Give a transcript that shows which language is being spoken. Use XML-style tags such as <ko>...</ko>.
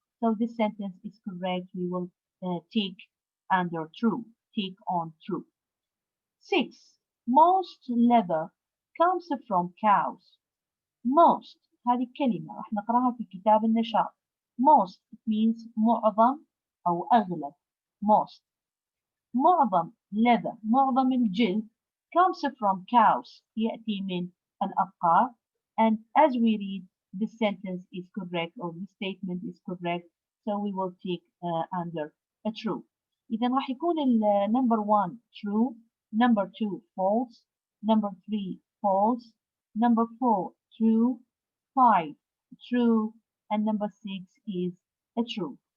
<en>So this sentence is correct. We will tick under true. Tick on true. 6. Most leather comes from cows.</en> <ar>Most هذه كلمة راح نقراها في كتاب النشاط.</ar> <en>Most means</en> <ar>معظم أو أغلب.</ar> <en>Most.</en> <ar>معظم leather معظم الجلد</ar> <en>comes from cows</en> <ar>يأتي من الأبقار.</ar> <en>And as we read, this sentence is correct or this statement is correct. So we will tick under a true.</en> <ar>إذا راح يكون</ar> <en>number 1 true, number 2 false, number 3 false, number 4 true, 5 true, and number 6 is a true.</en>